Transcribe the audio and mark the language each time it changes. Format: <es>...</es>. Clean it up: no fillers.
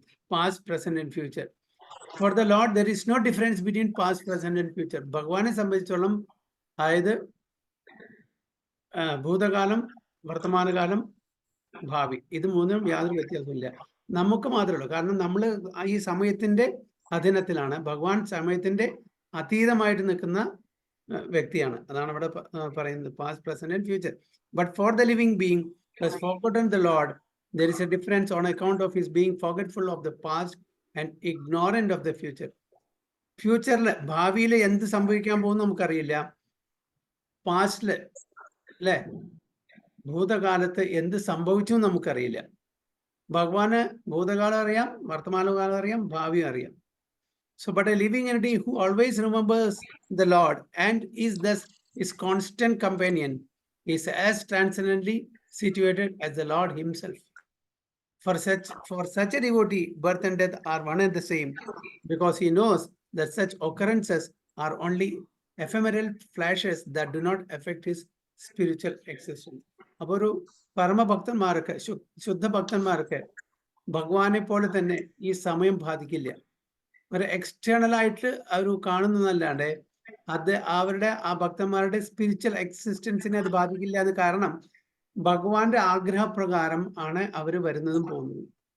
<en>Past, present and future. For the Lord there is no difference between past, present and future.</en> <ml>ഭഗവാനെ സംബന്ധിച്ചോളം അതായത് ഭൂതകാലം, വർത്തമാനകാലം, ഭാവി, ഇത് മൂന്നും യാതൊരു വ്യത്യാസമില്ല. നമുക്ക് മാത്രമേ ഉള്ളൂ. കാരണം നമ്മൾ ഈ സമയത്തിന്റെ അധീനത്തിലാണ്. ഭഗവാൻ സമയത്തിന്റെ അതീതമായിട്ട് നിൽക്കുന്ന വ്യക്തിയാണ്. അതാണ് ഇവിടെ പറയുന്നത്, past, present and future.</ml> <en>But for the living being who has forgotten the lord, there is a difference on account of his being forgetful of the past and ignorant of the future.</en> <ml>ഫ്യൂച്ചറിൽ, ഭാവിയിൽ എന്ത് സംഭവിക്കാൻ പോകുന്നു നമുക്കറിയില്ല. പാസ്റ്റില് അല്ലെ, ഭൂതകാലത്ത് എന്ത് സംഭവിച്ചു നമുക്കറിയില്ല. ഭഗവാന് ഭൂതകാലം അറിയാം, വർത്തമാനകാലം അറിയാം, ഭാവിയും അറിയാം.</ml> <en>So but a living entity who always remembers the Lord and is thus his constant companion is as transcendently situated as the Lord himself. For such a devotee, birth and death are one and the same, because he knows that such occurrences are only ephemeral flashes that do not affect his spiritual existence.</en> <ml>അപ്പോൾ ഒരു പരമഭക്തന്മാർക്ക്, ശുദ്ധ ഭക്തന്മാർക്ക് ഭഗവാനെ പോലെ തന്നെ ഈ സമയം ബാധിക്കില്ല. ഒരു എക്സ്റ്റേണൽ ആയിട്ട് അവർ കാണുന്നതല്ലാണ്ട് അത് അവരുടെ ആ ഭക്തന്മാരുടെ സ്പിരിച്വൽ എക്സിസ്റ്റൻസിനെ അത് ബാധിക്കില്ല. അത് കാരണം ഭഗവാന്റെ ആഗ്രഹപ്രകാരം ആണ് അവർ വരുന്നതും പോകുന്നതും.</ml>